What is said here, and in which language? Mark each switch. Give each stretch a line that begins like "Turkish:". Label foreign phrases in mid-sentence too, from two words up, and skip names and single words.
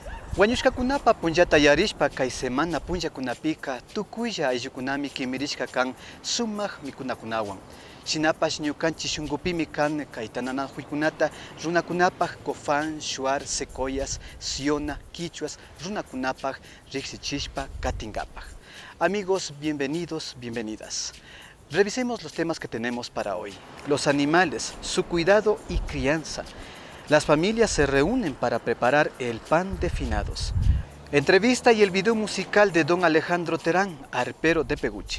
Quechua: Wañushkakunapa punllata yarishpa kay semana punllakunapika tukuylla ayllukunami kimirishka kan sumaq mikunakunawan. Shinapash ñukanchik shunqupimi kan kay tananakuykunata runakunapaq Cofán, Shuar, Secoyas, Siona, Quichuas runakunapaq riqsichishpa katingapaq.
Spanish: Amigos, bienvenidos, bienvenidas. Revisemos los temas que tenemos para hoy. Los animales, su cuidado y crianza. Las familias se reúnen para preparar el pan de finados. Entrevista y el video musical de don Alejandro Terán, arpero de Peguche.